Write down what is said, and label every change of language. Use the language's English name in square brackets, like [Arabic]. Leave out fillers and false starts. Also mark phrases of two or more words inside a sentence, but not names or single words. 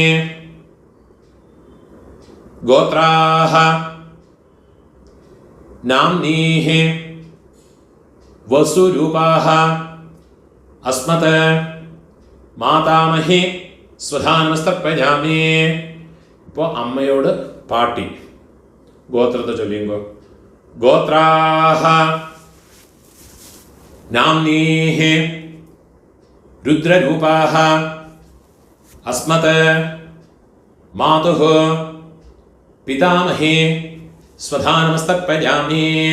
[Sanskrit] गोत्राः नाम्नीः वसुरूपाः अस्मत् मातामही स्वधानमस्तर्पयामि. [Tamil] இப்போ அம்மையோடு பாட்டி கோத்திரத்தை சொல்லிங்கோ. [Sanskrit] गोत्राः नाम्नीः रुद्ररूपाः अस्मत् मातुः पितामही स्वधा नमस्तर्पयामि।